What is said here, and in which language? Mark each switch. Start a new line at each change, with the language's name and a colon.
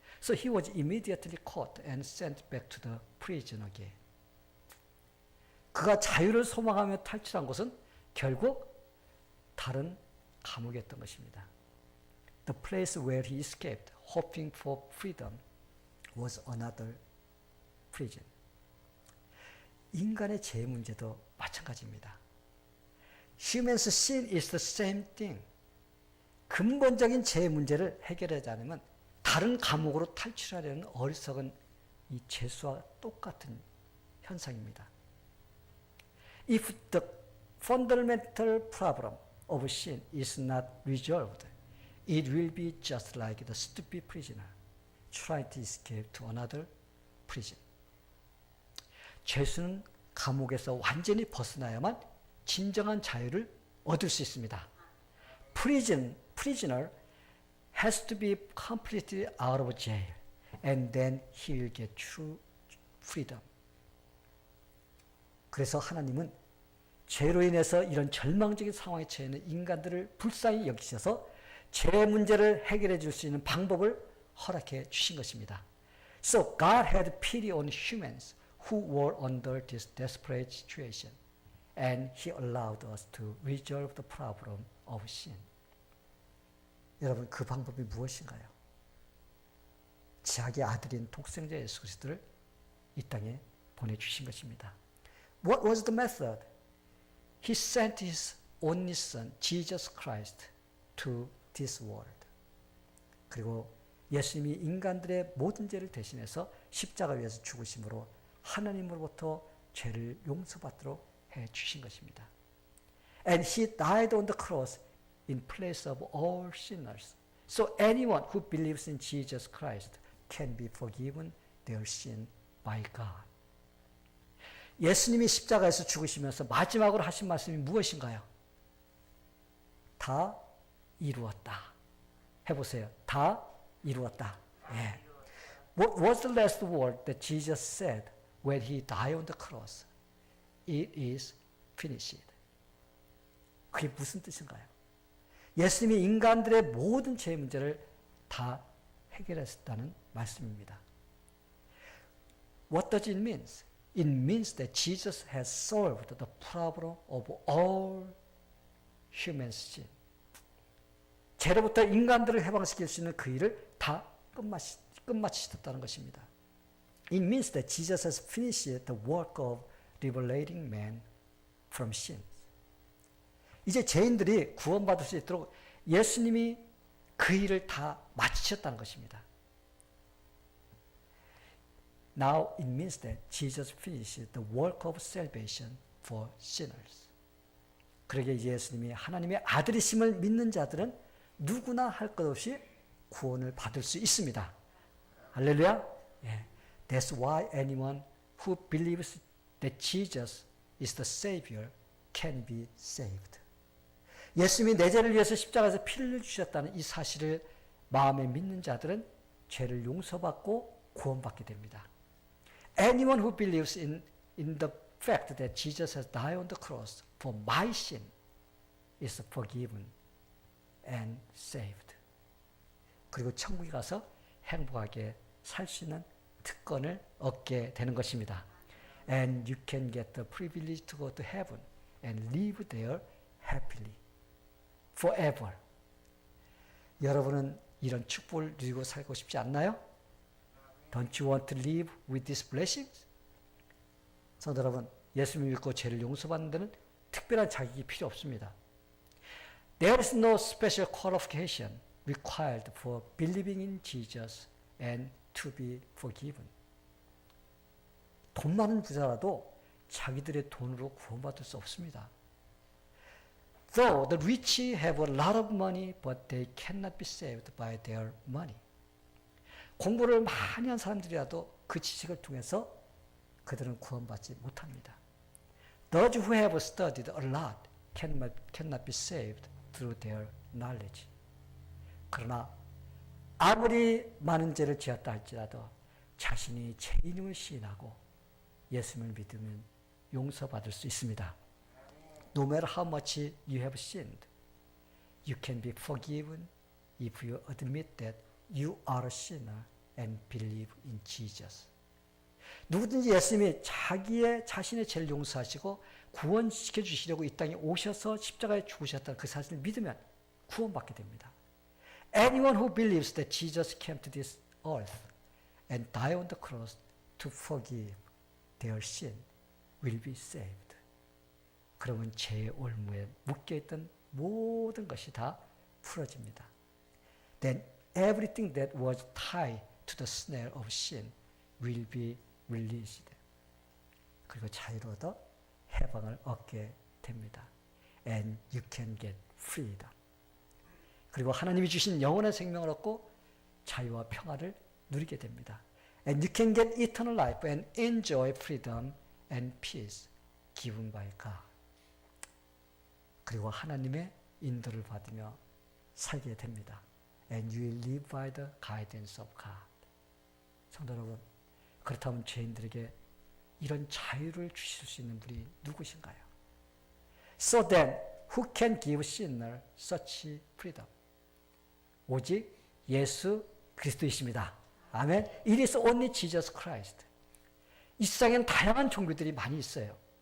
English: So he was immediately caught and sent back to the prison again.
Korean: 그가 자유를 소망하며 탈출한 곳은 결국 다른 감옥이었던 것입니다.
English: The place where he escaped, hoping for freedom, was another prison.
Korean: 인간의 죄 문제도 마찬가지입니다.
English: Human's sin is the same thing.
Korean: 근본적인 죄 문제를 해결하지 않으면 다른 감옥으로 탈출하려는 어리석은 이 죄수와 똑같은 현상입니다.
English: If the fundamental problem of sin is not resolved, it will be just like the stupid prisoner trying to escape to another prison.
Korean: 죄수는 감옥에서 완전히 벗어나야만 진정한 자유를 얻을 수 있습니다.
English: Prisoner has to be completely out of jail, and then he will get true freedom.
Korean: 그래서 하나님은 죄로 인해서 이런 절망적인 상황에 처해 있는 인간들을 불쌍히 여기셔서 죄 문제를 해결해 줄 수 있는 방법을 허락해 주신 것입니다.
English: So God had pity on humans who were under this desperate situation, and He allowed us to resolve the problem of sin.
Korean: 여러분, 그 방법이 무엇인가요? 자기 아들인 독생자 예수 그리스도를 이 땅에 보내주신 것입니다.
English: What was the method? He sent His only Son, Jesus Christ, to this world.
Korean: 그리고 예수님이 인간들의 모든 죄를 대신해서 십자가 위에서 죽으심으로 하나님으로부터 죄를 용서받도록 해 주신 것입니다.
English: And He died on the cross in place of all sinners. So anyone who believes in Jesus Christ can be forgiven their sin by God.
Korean: 예수님이 십자가에서 죽으시면서 마지막으로 하신 말씀이 무엇인가요? 다 이루었다. 해보세요. 다 이루었다. 예.
English: What was the last word that Jesus said when He died on the cross? It is finished.
Korean: 그게 무슨 뜻인가요? 예수님이 인간들의 모든 죄 문제를 다 해결했다는 말씀입니다.
English: What does it mean? It means that Jesus has solved the problem of all human sin.
Korean: 죄로부터 인간들을 해방시킬 수 있는 그 일을 다 끝마치셨다는 것입니다.
English: It means that Jesus has finished the work of liberating man from sin.
Korean: 이제 죄인들이 구원받을 수 있도록 예수님이 그 일을 다 마치셨다는 것입니다.
English: Now it means that Jesus finished the work of salvation for sinners.
Korean: 그러게 예수님이 하나님의 아들이심을 믿는 자들은 누구나 할 것 없이 구원을 받을 수 있습니다. 할렐루야. 예.
English: That's why anyone who believes that Jesus is the Savior can be saved.
Korean: 예수님이 내 죄를 위해서 십자가에서 피를 흘려주셨다는 이 사실을 마음에 믿는 자들은 죄를 용서받고 구원받게 됩니다.
English: Anyone who believes in the fact that Jesus has died on the cross for my sin is forgiven and saved.
Korean: 그리고 천국에 가서 행복하게 살 수 있는 특권을 얻게 되는 것입니다.
English: And you can get the privilege to go to heaven and live there happily forever.
Korean: 여러분은 이런 축복을 누리고 살고 싶지 않나요?
English: Don't you want to live with these blessings?
Korean: 성도 여러분, 예수님을 믿고 죄를 용서받는 데는 특별한 자격이 필요 없습니다.
English: There is no special qualification required for believing in Jesus and to be forgiven.
Korean: 돈 많은 부자라도 자기들의 돈으로 구원받을 수 없습니다.
English: Though the rich have a lot of money, but they cannot be saved by their money.
Korean: 공부를 많이 한 사람들이라도 그 지식을 통해서 그들은 구원받지 못합니다.
English: Those who have studied a lot cannot be saved through their knowledge.
Korean: 그러나 아무리 많은 죄를 지었다 할지라도 자신이 죄인임을 시인하고 예수님을 믿으면 용서받을 수 있습니다.
English: No matter how much you have sinned, you can be forgiven if you admit that you are a sinner and believe in Jesus.
Korean: 누구든지 예수님이 자신의 죄를 용서하시고 구원시켜 주시려고 이 땅에 오셔서 십자가에 죽으셨다는 그 사실을 믿으면 구원받게 됩니다.
English: Anyone who believes that Jesus came to this earth and died on the cross to forgive their sin will be saved.
Korean: 그러면 죄의 올무에 묶여있던 모든 것이 다 풀어집니다.
English: Then everything that was tied to the snare of sin will be released.
Korean: 그리고 자유로 얻어 해방을 얻게 됩니다.
English: And you can get freedom.
Korean: 그리고 하나님이 주신 영원한 생명을 얻고 자유와 평화를 누리게 됩니다.
English: And you can get eternal life and enjoy freedom and peace given by God.
Korean: 그리고 하나님의 인도를 받으며 살게 됩니다.
English: And you will live by the guidance of God.
Korean: 성도 여러분, 그렇다면 죄인들에게 이런 자유를 주실 수 있는 분이 누구신가요?
English: So then, who can give sinner such freedom?
Korean: 오직 예수 그리스도이십니다.
English: 아멘. It is only Jesus Christ.
Korean: 이 세상에는 다양한 종교들이 많이 있어요.